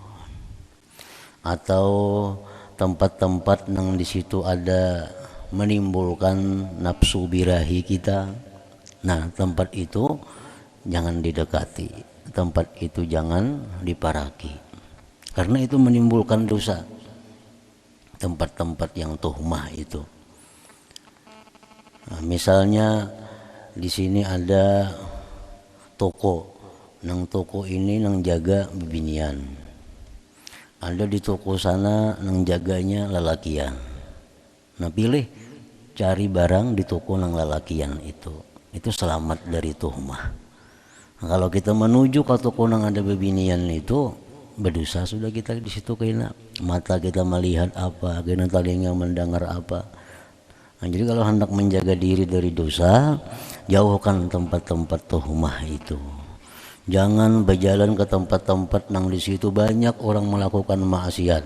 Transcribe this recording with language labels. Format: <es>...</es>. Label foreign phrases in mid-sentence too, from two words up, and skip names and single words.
<bjn>Atau tempat-tempat nang di situ ada menimbulkan nafsu birahi kita. Nah, tempat itu jangan didekati, tempat itu jangan diparaki, karena itu menimbulkan dosa. Tempat-tempat yang tuhmah itu. Nah, misalnya di sini ada toko, nang toko ini nang jaga bebinian. Ada di toko sana nang jaganya lelakian. Nah, pilih cari barang di toko nang lelakian itu selamat dari tuhmah. Nah, kalau kita menuju ke toko nang ada bebinian itu berdosa sudah kita di situ. Kena mata kita melihat apa, kena telinga mendengar apa. Nah, jadi kalau hendak menjaga diri dari dosa, jauhkan tempat-tempat tuhmah itu. Jangan berjalan ke tempat-tempat nang di situ banyak orang melakukan maksiat.</bjn>